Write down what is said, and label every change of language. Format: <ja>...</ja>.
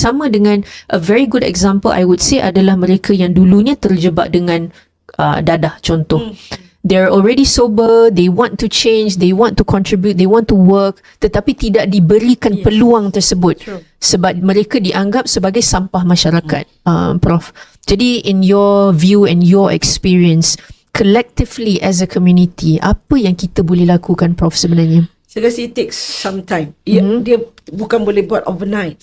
<ms>Sama dengan</ms> <en>a very good example I would say</en> <ms>adalah mereka yang dulunya terjebak dengan dadah contoh.</ms> <en>They're already sober, they want to change, they want to contribute, they want to work,</en> <ms>tetapi tidak diberikan peluang tersebut. True. Sebab mereka dianggap sebagai sampah masyarakat, Prof. Jadi</ms> <en>in your view and your experience, collectively as a community,</en> <ms>apa yang kita boleh lakukan, Prof, sebenarnya? Saya rasa</ms> <en>it takes some time.</en> <ms>Dia bukan boleh buat overnight.</ms>